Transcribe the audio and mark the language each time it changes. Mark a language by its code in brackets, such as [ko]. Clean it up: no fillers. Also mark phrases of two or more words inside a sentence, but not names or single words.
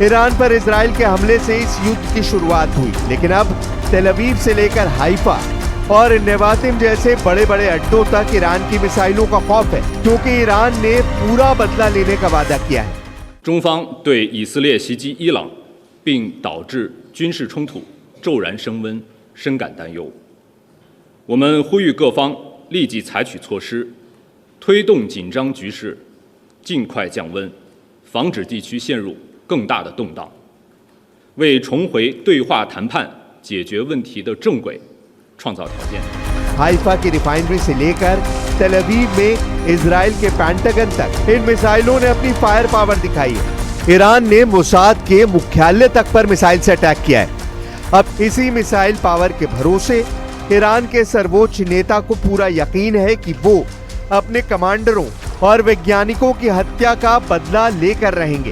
[hi] ईरान पर इजराइल के हमले से इस युद्ध की शुरुआत हुई, लेकिन अब तेल अवीव से लेकर हाइफा और नेवातिम जैसे बड़े बड़े अड्डों तक ईरान की मिसाइलों का खौफ है, क्योंकि ईरान ने पूरा बदला लेने का वादा किया है। [zh] 中方对以色列袭击伊朗并导致军事冲突骤然升温，深感担忧。我们呼吁各方立即采取措施，推动紧张局势尽快降温，防止地区陷入更大的动荡，为重回对话谈判解决问题的正轨创造条件。 [hi] हाइफा की रिफाइनरी से लेकर तेल अवीव में इजराइल के पेंटागन तक इन मिसाइलों ने अपनी [en] fire power [hi] दिखाई है। ईरान ने मोसाद के मुख्यालय तक पर मिसाइल से अटैक किया है। अब इसी [en] missile power [hi] के भरोसे ईरान के सर्वोच्च नेता को पूरा यकीन है कि वो अपने कमांडरों और वैज्ञानिकों की हत्या का बदला लेकर रहेंगे।